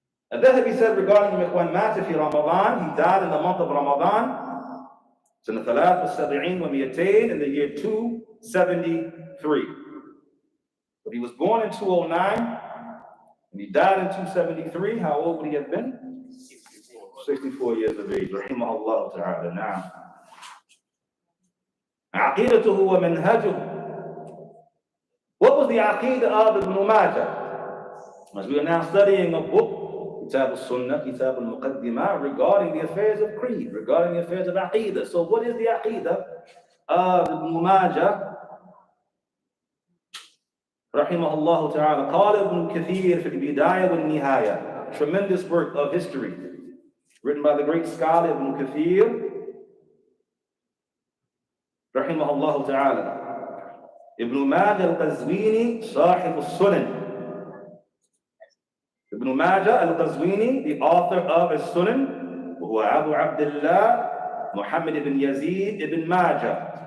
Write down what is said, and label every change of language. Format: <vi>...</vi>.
<en>Al-Dhahabi said regarding him, when mata fi Ramadan, he died in the month of Ramadan,</en> <ar>سنة 73 و200,</ar> <en>in the year 273. But he was born in 209, And he died in 273. How old would he have been? 64 years of age. Rahimahullah ta'ala.</en> <ar>Now, عقيدته ومنهجه.</ar> <en>What was the aqidah of Ibn Majah? As we are now studying a book, Kitab As-Sunnah, Kitab Al-Muqaddimah, regarding the affairs of creed, regarding the affairs of aqidah. So what is the aqidah of Ibn Majah? Rahimahullah ta'ala.</en> <ar>قال ابن كثير في البداية والنهاية.</ar> <en>Tremendous work of history, written by the great scholar Ibn Kathir, rahimahullah ta'ala. Ibn Majah al-Qazwini, Sahib al-Sunan. Ibn Majah al-Qazwini, the author of As-Sunan, who Abu Abdullah Muhammad ibn Yazid ibn Majah.</en>